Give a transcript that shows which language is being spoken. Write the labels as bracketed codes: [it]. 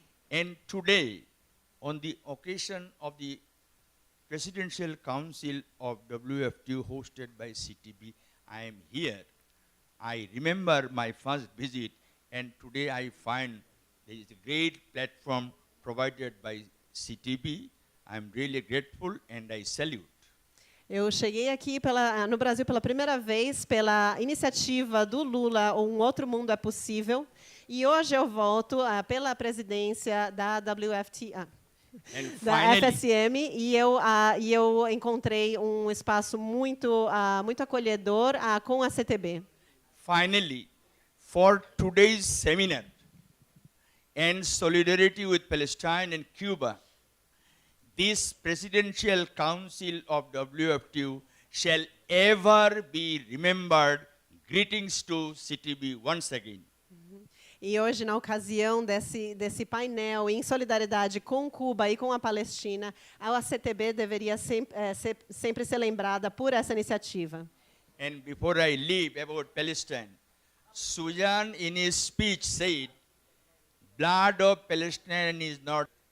[en] And today, on the occasion of the Presidential Council of WFTU hosted by CTB, I am here. I remember my first visit, and today I find there is a great platform provided by CTB. I'm really grateful and I salute. [pt] Eu cheguei aqui no Brasil pela primeira vez pela iniciativa do Lula, Um Outro Mundo é Possível, e hoje eu volto pela presidência da WFT, da FSM, e eu encontrei um espaço muito acolhedor com a CTB. [en] Finally, for today's seminar and solidarity with Palestine and Cuba, this Presidential Council of WFTU shall ever be remembered. Greetings to CTB once again. [pt] E hoje, na ocasião desse painel em solidariedade com Cuba e com a Palestina, a ACTB deveria sempre ser lembrada por essa iniciativa. [en] And before I leave about Palestine, Sujan in his speech said, blood of Palestine is not.